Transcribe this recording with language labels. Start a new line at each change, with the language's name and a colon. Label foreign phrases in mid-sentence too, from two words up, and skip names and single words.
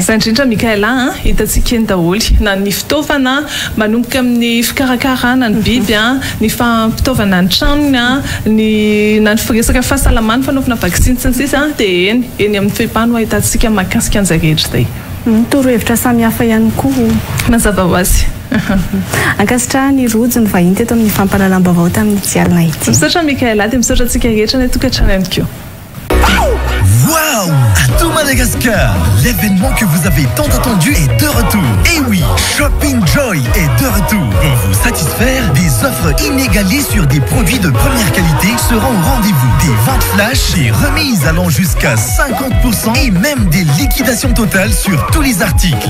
Malagasy: Izany indrindra Mikaela hitantsika eny daholo na ny fitaovana manomboka amin'ny fikarakarana ny biby ny fitaovana ny tranony na ny resaka fahasalamana fanaovana vaksiny sy ny sisa dia eny amin'ny fepano ahitantsika mahakasika an'izay rehetra izay. Torohevitra samihafa ihany koa mazava ho azy. Ankasitraha ny rojo ny vahiny teto amin'ny fampahalalam-baovao tamin'ny tsialina ity. Misaotra Mikaela dia misaotra antsika rehetra ny tokantrano ihany koa. Waouh!
French: À tout Madagascar, l'événement que vous avez tant attendu est de retour. Et oui, Shopping Joy est de retour. Pour vous satisfaire, des offres inégalées sur des produits de première qualité seront au rendez-vous. Des ventes flash, des remises allant jusqu'à 50% et même des liquidations totales sur tous les articles.